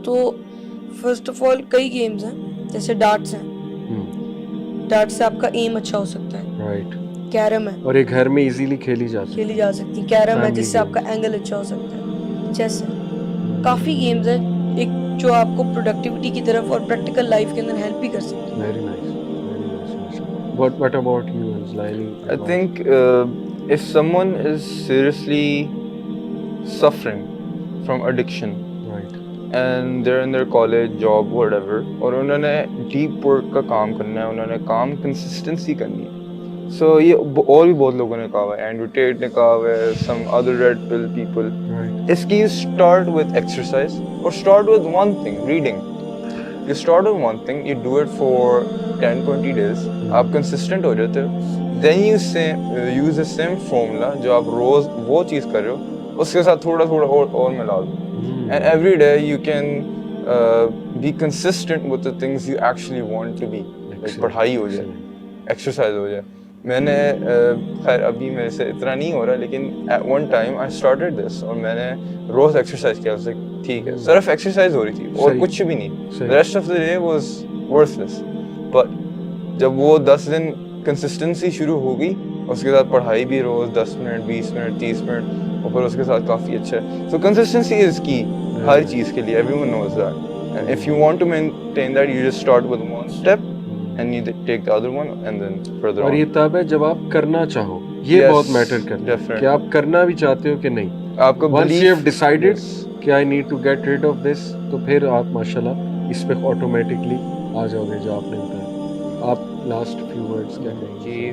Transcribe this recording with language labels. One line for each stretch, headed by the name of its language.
Urdu: تو first of all کئی games ہیں, جیسے ڈارٹس ہیں, ڈارٹ سے آپ کا ایم اچھا ہو سکتا ہے. رائٹ. کیرم ہے, اور یہ گھر میں ایزیلی کھیلی جا سکتی. کیرم ہے جس سے آپ کا اینگل اچھا ہو سکتا ہے. چیس ہے. کافی گیمز ہیں ایک جو آپ کو پروڈکٹیوٹی کی طرف اور پریکٹیکل لائف کے اندر ہیلپ بھی کر سکتے ہیں.
English: Very nice, very nice. What about you, Anzali? I think if someone is seriously suffering from addiction, Right. and they're in their college, job, whatever,
Urdu: اور انہوں نے deep work کا کام کرنا ہے, انہوں نے کام consistency کرنی ہے. So یہ اور بھی بہت لوگوں نے کہا ہوا ہے, اینڈریو ٹیٹ نے کہا ہوا ہے,
English: some other red pill people.
Urdu: اس کی
English: start with exercise, or start with one thing, reading. You start with one thing, you do it for 10-20 days,
Urdu: آپ consistent ہو جاتے ہو,
English: then you use the same formula
Urdu: جو آپ روز وہ چیز کر رہے ہو, اس کے ساتھ تھوڑا تھوڑا اور ملا دو.
English: And every day you can be consistent with the things you actually want to be.
Urdu: Like پڑھائی ہو جائے, ایکسرسائز ہو جائے. میں نے خیر ابھی میرے سے اتنا نہیں ہو رہا, لیکن
English: at one time I started this,
Urdu: اور میں نے روز ایکسرسائز کیا. اس سے ٹھیک ہے, صرف ایکسرسائز ہو رہی تھی اور کچھ بھی نہیں.
English: The rest of the day was worthless.
Urdu: But جب وہ 10 دن کنسسٹنسی شروع ہو گئی, اس کے ساتھ پڑھائی بھی روز 10 منٹ 20 منٹ 30 منٹ, اور پھر اس کے ساتھ کافی اچھا ہے.
English: So consistency is key
Urdu: ہر چیز کے لیے.
English: Everyone knows that. And if you want to maintain that, you just start with one step and you take the other one and then further on.
Urdu: اور یہ تب ہے جب آپ کرنا چاہو, یہ بہت میٹر کرتا ہے کہ آپ کرنا بھی چاہتے ہو کہ نہیں. آپ کو
English: once you have decided
Urdu: کہ
English: I need to get rid of this,
Urdu: تو پھر آپ ماشاءاللہ اس پہ آٹومیٹکلی آ جاؤ گے جو آپ نے بتایا. آپ لاسٹ فیو ورڈس کیا کہیں گے؟